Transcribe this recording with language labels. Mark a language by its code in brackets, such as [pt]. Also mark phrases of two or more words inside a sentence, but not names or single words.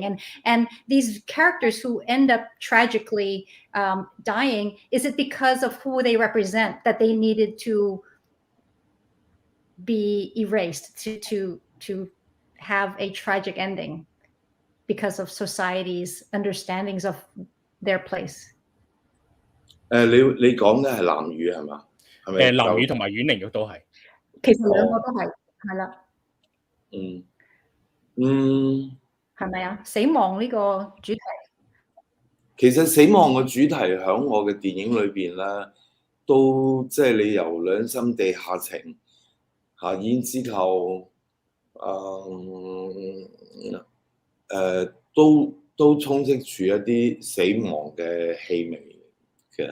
[en] And these characters who end up tragically dying, is it because of who they represent that they needed to be erased, to have a tragic ending because of society's understandings of their place? [yue] 你講嘅係南語係嘛？係咪？南語同埋阮玲玉都係。其實兩個都係，係啦。係咪啊？死亡呢個主題。其實死亡嘅主題喺我嘅電影裏邊咧，都即係你由兩心地下情嚇，然之後都充斥住一啲死亡嘅氣味嘅。